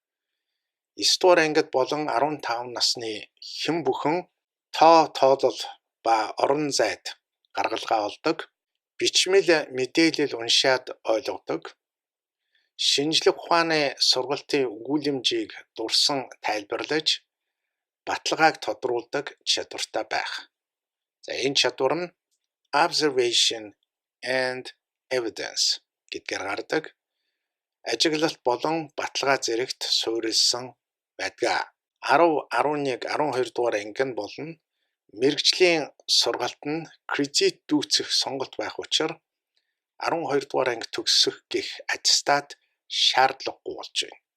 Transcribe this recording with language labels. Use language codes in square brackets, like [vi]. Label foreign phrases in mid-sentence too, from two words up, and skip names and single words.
[mn] 9 дугаар ангид болон 15 насны хэн бүхэн тоолол ба орон зайд гаргалгаа олдог, бичмэл мэдээлэл уншаад ойлгодог, шинжлэх ухааны сургалтын өгүүлэмжийг дурсан тайлбарлаж, баталгааг тодруулдаг чадвартай байх. За энэ чадвар нь [en] observation and evidence [mn] гэдгээр гардаг. Ажиглалт болон баталгаа зэрэгт суурилсан байдаг. 10, 11, 12 дугаар анги нь болно. Мэргэжлийн сургалт нь кредит дүүцэх сонголт байх учраас 12 дугаар анги төгсөх гэх аттестат шаардлагагүй болж байна.